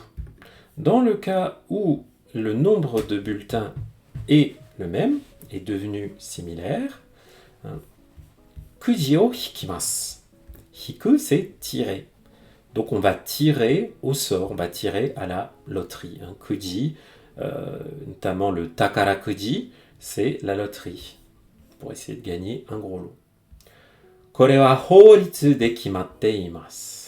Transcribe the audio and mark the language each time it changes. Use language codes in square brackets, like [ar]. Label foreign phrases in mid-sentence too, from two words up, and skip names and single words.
[fr] Dans le cas où le nombre de bulletins est le même, est devenu similaire, [ja] くじを引きます. [fr] Hiku, c'est tirer. Donc on va tirer au sort, on va tirer à la loterie. Un kuji, notamment le [ja] 宝くじ, [fr] c'est la loterie, pour essayer de gagner un gros lot. [ja] これは法律で決まっています.